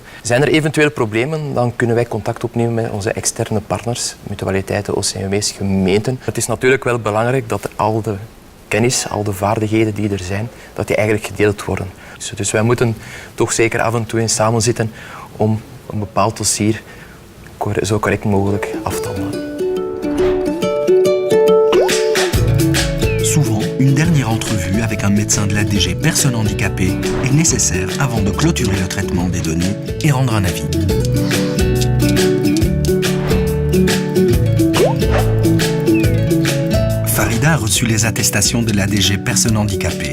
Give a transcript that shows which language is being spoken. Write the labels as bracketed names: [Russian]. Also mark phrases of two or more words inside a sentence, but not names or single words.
[Dutch] Zijn er eventueel problemen, dan kunnen wij contact opnemen met onze externe partners, mutualiteiten, OCMW's, gemeenten. Het is natuurlijk wel belangrijk dat al de kennis, al de vaardigheden die er zijn, dat die eigenlijk gedeeld worden. Dus wij moeten toch zeker af en toe eens samenzitten om een bepaald dossier zo correct mogelijk af te handelen. [French] Souvent, une dernière entrevue avec un médecin de la DG Personnes handicapées est nécessaire avant de clôturer le traitement des données et rendre un avis. Farida a reçu les attestations de la DG Personnes handicapées.